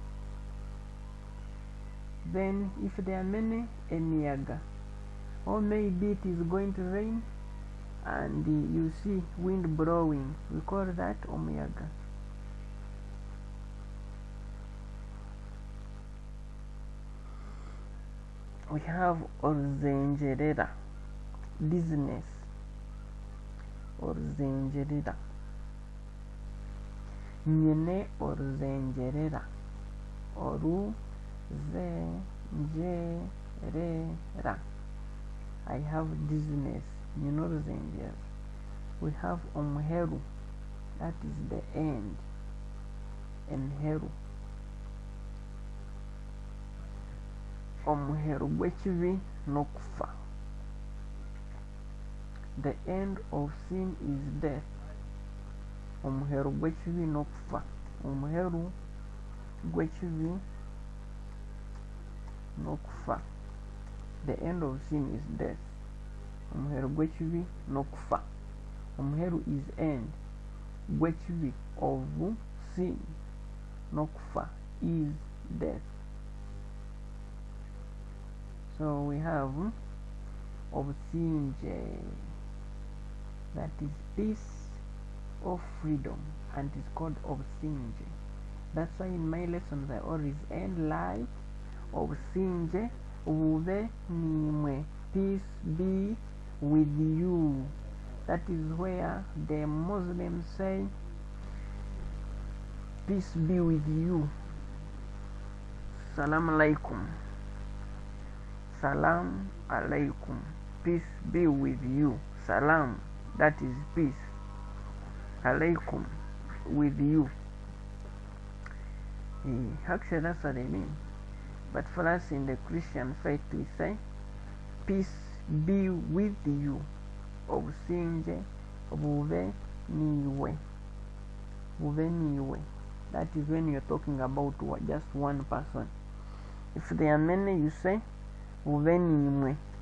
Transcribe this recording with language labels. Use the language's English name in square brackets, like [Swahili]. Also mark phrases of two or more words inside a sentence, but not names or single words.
[English] Then if there are many, emiyaga, or maybe it is going to rain and you see wind blowing, we call that omuyaga. We have oruzengerera, dizziness, oruzengerera. [Nyankole] Nyine oruzengerera, oruzengerera. [English] I have dizziness, [Nyankole] nyine oruzengerera. [English] We have omuheru, that is the end, enheru. [Nyankole] Omuheru gwekibi n'okufa. [English] The end of sin is death. [Nyankole] Omuheru gwekibi n'okufa. Omuheru gwekibi n'okufa. [English] The end of sin is death. [Nyankole] Omuheru gwekibi n'okufa. [English] Omuheru is end. Gwekibi of sin n'okufa is death. So we have obusinge, that is peace or freedom, and it's called obusinge. That's why in my lessons I always end like [Nyankole] obusinge bube nimwe, [English] peace be with you. That is where the Muslims say peace be with you. [Arabic] سلام عليكم. سلام عليكم, [English] peace be with you. Salam, that is peace. Alaikum, with you. Actually, that's what I mean. but for us in the Christian faith we say peace be with you, [Nyankole] obusinge bube niwe, bube niwe. [English] That is when you're talking about just one person. If there are many, you say [Nyankole] bube niwe.